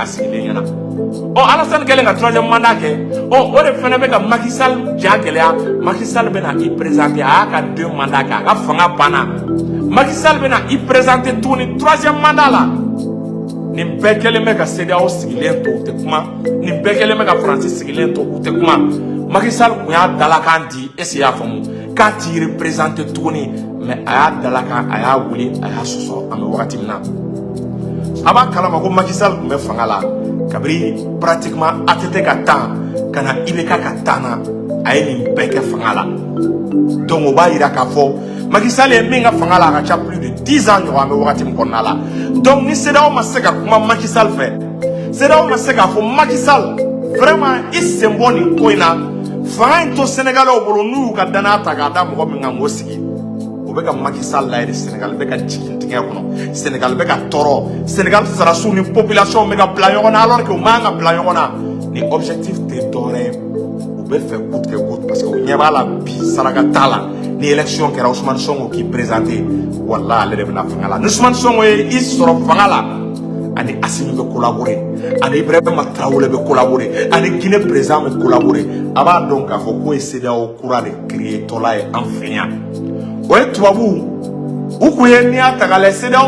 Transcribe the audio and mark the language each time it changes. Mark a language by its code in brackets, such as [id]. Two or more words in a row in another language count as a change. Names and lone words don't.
[bm] a sigilen ɲɛna Alassane kɛlen ka 3e mandat kɛ o de fana bɛ ka Macky Sall ja gɛlɛya Macky Sall bɛ na i présenter a y'a ka 2 mandat kɛ a ka fanga banna Macky Sall bɛ na i présenter tuguni 3e mandat la nin bɛɛ kɛlen bɛ ka CEDEAO sigilen to u tɛ kuma nin bɛɛ kɛlen bɛ ka France sigilen to u tɛ kuma Macky Sall kun y'a dalakan di [fr] est-ce qu'il y'a [bm] faamu k'a t'i représenter tuguni mais a y'a dalakan a y'a wuli a y'a sɔsɔ an bɛ wagati min na a b'a kalama ko Macky Sall kun bɛ fanga la kabiri pratiquement ATT ka temps ka na IBK ka temps na a ye nin bɛɛ kɛ fanga la donc o b'a yira k'a fɔ Macky Sall ye min ka fanga la a ka ca [fr] plus de 10 ans [bm] ɲɔgɔn an bɛ wagati min kɔnɔna la donc ni CEDEAO ma se ka kuma Macky Sall fɛ CEDEAO ma se k'a fɔ Macky Sall vraiment i sen bɔ nin ko in na fanga in to Sénégalais bolo n'u y'u ka danaya ta k'a da mɔgɔ min kan k'o sigi o bɛ ka Macky Sall la yɛrɛ Sénégal bɛ ka jigin tigɛ kɔnɔ Sénégal bɛ ka tɔɔrɔ Sénégal sarasiw ni population bɛ ka bila ɲɔgɔn na [fr] alors que [bm] u man ka bila ɲɔgɔn na ni objectif tɛ dɔwɛrɛ ye u bɛ fɛ [fr] coûte que coûte parce que [bm] u ɲɛ b'a la bi saraka t'a la ni élection kɛra Ousmane Sonko k'i présenté wala ale de bɛna fanga la ni Ousmane Sonko ye i sɔrɔ fanga la ani Assimi bɛ collaborer ani Ibrahima Traoré bɛ collaborer ani Guinée président bɛ collaborer a b'a dɔn k'a fɔ k'o ye CEDEAO kura de créer tɔla ye an fɛ yan o ye tubabu u kun ye n'i y'a ta k'a lajɛ CEDEAO